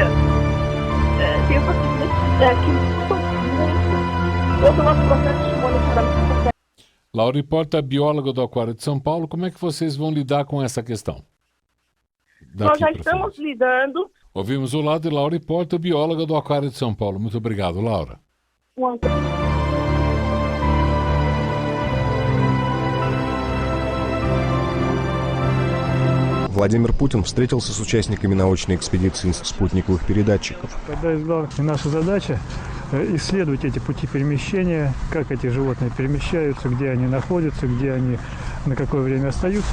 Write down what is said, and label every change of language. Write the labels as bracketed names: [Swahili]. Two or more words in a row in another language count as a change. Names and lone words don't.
[Portuguese] Tenho procedimentos que muito. Todo o nosso processo de monitoramento. Laura Hipólita, bióloga do Aquário de São Paulo, como é que vocês vão lidar com essa questão? Nós já estamos lidando. Ouvimos o lado de Laura Hipólita, bióloga do Aquário de São Paulo. Muito obrigado, Laura. [Russian] Владимир Путин встретился с участниками научной экспедиции спутниковых передатчиков. Одна из главных наша задача исследовать эти пути перемещения, как эти животные перемещаются, где они находятся, где они на какое время остаются.